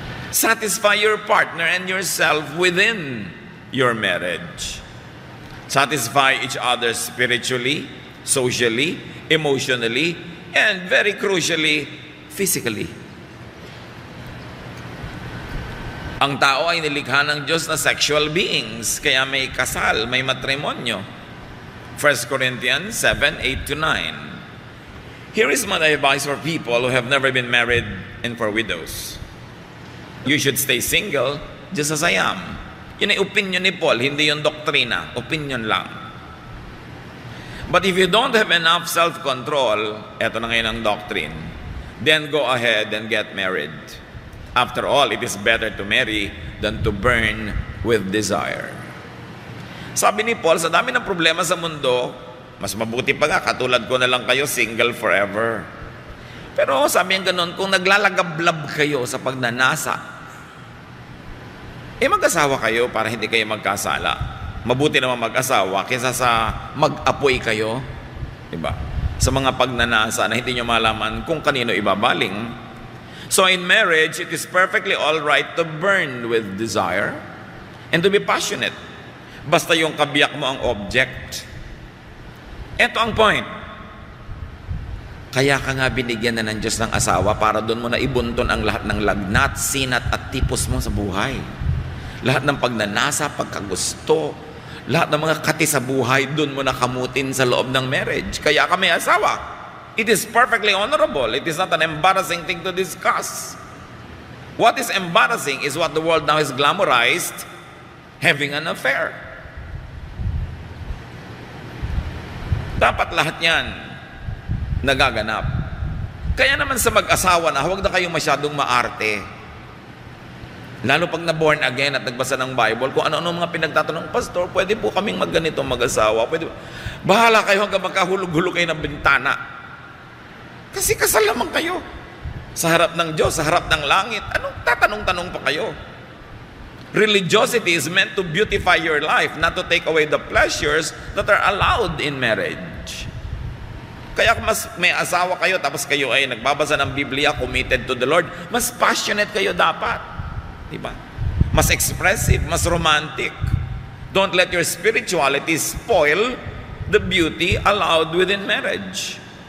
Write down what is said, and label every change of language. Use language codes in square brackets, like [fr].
[en] Satisfy your partner and yourself within your marriage. Satisfy each other spiritually, socially, emotionally, and very crucially, physically. [tl] Ang tao ay nilikha ng Diyos na sexual beings, kaya may kasal, may matrimonyo. [en] 1 Corinthians 7:8-9. Here is my advice for people who have never been married and for widows. You should stay single just as I am. [tl] Yun ay opinion ni Paul, hindi yung doktrina. Opinion lang. [en] But if you don't have enough self-control, [tl] eto na ngayon ang doctrine, [en] then go ahead and get married. After all, it is better to marry than to burn with desire. [tl] Sabi ni Paul, sa dami ng problema sa mundo, mas mabuti pa nga, katulad ko na lang kayo, single forever. Pero sabi ang ganun, kung naglalagablab kayo sa pagnanasa, mag-asawa kayo para hindi kayo magkasala. Mabuti naman mag-asawa kaysa sa mag-apoy kayo, diba? Sa mga pagnanasa na hindi nyo malaman kung kanino ibabaling. [en] So in marriage, it is perfectly all right to burn with desire and to be passionate. [tl] Basta yung kabiyak mo ang object. Ito ang point. Kaya ka nga binigyan na ng Diyos ng asawa para doon mo na ibunton ang lahat ng lagnat, sinat at tipos mo sa buhay. Lahat ng pagnanasa, pagkagusto, lahat ng mga kati sa buhay, doon mo nakamutin sa loob ng marriage. Kaya ka may asawa. [en] It is perfectly honorable. It is not an embarrassing thing to discuss. What is embarrassing is what the world now is glamorized, having an affair. [tl] Dapat lahat yan nagaganap. Kaya naman sa mag-asawa na, huwag na kayong masyadong maarte. Lalo pag na-born again at nagbasa ng Bible, kung ano-ano mga pinagtatanong, Pastor, pwede po kaming magganito mag-asawa. Pwede. Bahala kayo hanggang magkahulog-hulog kayo ng bintana. Kasi kasal naman kayo. Sa harap ng Diyos, sa harap ng langit. Anong tatanong-tanong pa kayo? [en] Religiosity is meant to beautify your life, not to take away the pleasures that are allowed in marriage. [tl] Kaya kung mas may asawa kayo, tapos kayo ay nagbabasa ng Biblia, [en] committed to the Lord, [tl] mas passionate kayo dapat. Diba? Mas expressive, mas romantic. [en] Don't let your spirituality spoil the beauty allowed within marriage.